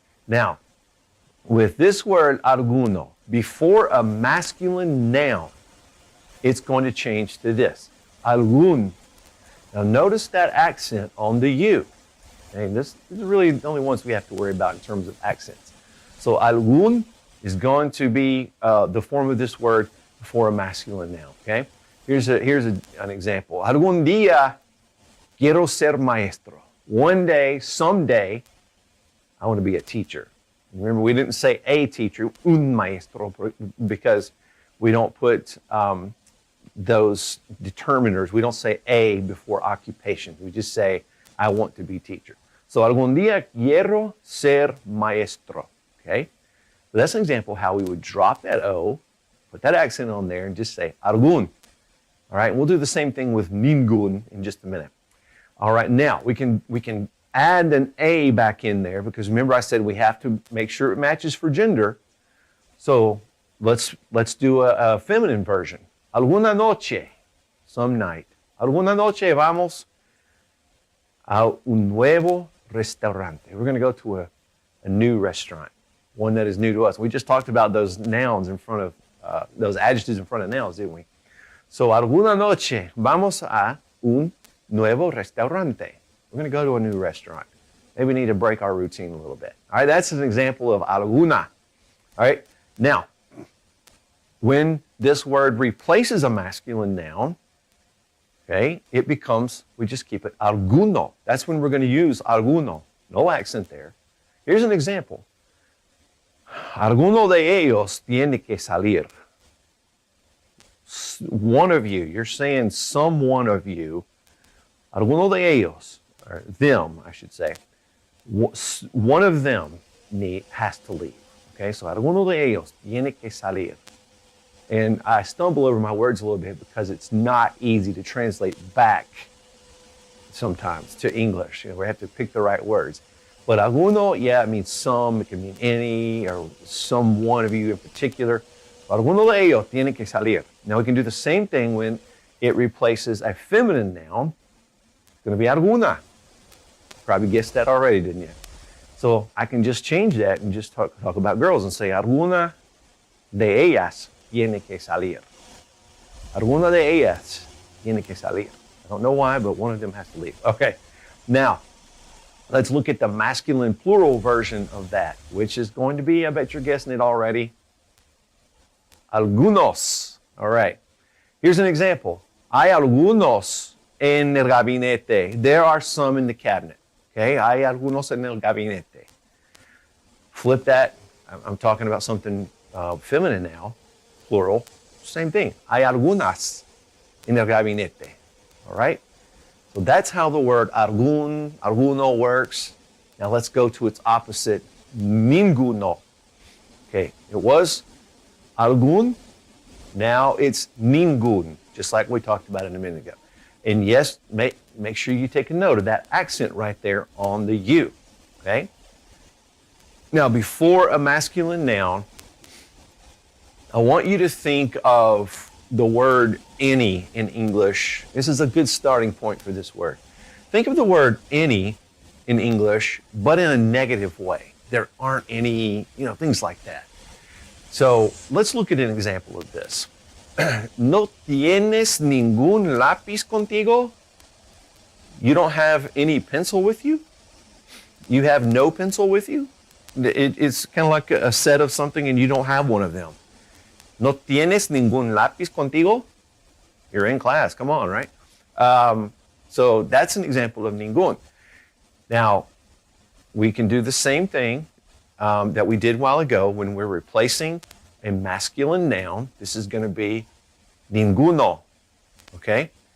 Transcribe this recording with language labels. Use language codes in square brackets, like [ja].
[en] Now, with this word alguno, before a masculine noun, it's going to change to this, algun. Now notice that accent on the U. And this is really the only ones we have to worry about in terms of accents. So algun is going to be the form of this word before a masculine noun, okay? Here's an example. [es] Algún día quiero ser maestro. [en] One day, someday, I want to be a teacher. Remember, we didn't say a teacher, un maestro, because we don't put those determiners. We don't say a before occupation. We just say, I want to be teacher. [es] So, algún día quiero ser maestro, okay? [en] So that's an example of how we would drop that O, put that accent on there, and just say algún. All right, we'll do the same thing with ningún in just a minute. All right, now we can add an A back in there because remember I said we have to make sure it matches for gender. So let's do a feminine version. [es] Alguna noche, [en] some night. [es] Alguna noche vamos a un nuevo restaurante. [en] We're going to go to a new restaurant, one that is new to us. We just talked about those nouns in front of, those adjectives in front of nouns, didn't we? [es] So, alguna noche vamos a un nuevo restaurante. [en] We're going to go to a new restaurant. Maybe we need to break our routine a little bit. All right, that's an example of alguna. All right, now, when this word replaces a masculine noun, okay, it becomes, we just keep it alguno. That's when we're going to use alguno. No accent there. Here's an example. [es] Alguno de ellos tiene que salir. [en] One of you, you're saying some one of you, [es] alguno de ellos, [en] or them, I should say, one of them has to leave. [es] Okay, so alguno de ellos tiene que salir. [en] And I stumble over my words a little bit because it's not easy to translate back sometimes to English. You know, we have to pick the right words. But alguno, yeah, it means some, it can mean any, or some one of you in particular. [es] Alguno de ellos tiene que salir. [en] Now we can do the same thing when it replaces a feminine noun. It's going to be alguna. Probably guessed that already, didn't you? So I can just change that and just talk about girls and say [es] alguna de ellas tiene que salir. Alguna de ellas tiene que salir. [en] I don't know why, but one of them has to leave. Okay, now let's look at the masculine plural version of that, which is going to be, I bet you're guessing it already, algunos. All right, here's an example. [es] Hay algunos en el gabinete. [en] There are some in the cabinet. [es] Okay, hay algunos en el gabinete. [en] Flip that. I'm talking about something feminine now, plural. Same thing. [es] Hay algunas en el gabinete. [en] All right? So that's how the word alguno works. Now let's go to its opposite, ninguno. Okay, it was algún. Now it's ningun. just like we talked about it a minute ago. And yes, make sure you take a note of that accent right there on the U, okay? Now, before a masculine noun, I want you to think of the word any in English. This is a good starting point for this word. Think of the word any in English, but in a negative way. There aren't any, things like that. So let's look at an example of this. [es] ¿No tienes ningún lápiz contigo? [en] You don't have any pencil with you? You have no pencil with you? It's kind of like a set of something and you don't have one of them. [es] ¿No tienes ningún lápiz contigo? [en] You're in class, come on, right? So that's an example of ningún. Now, we can do the same thing that we did a while ago when we're replacing a masculine noun. This is going to be ninguno, okay?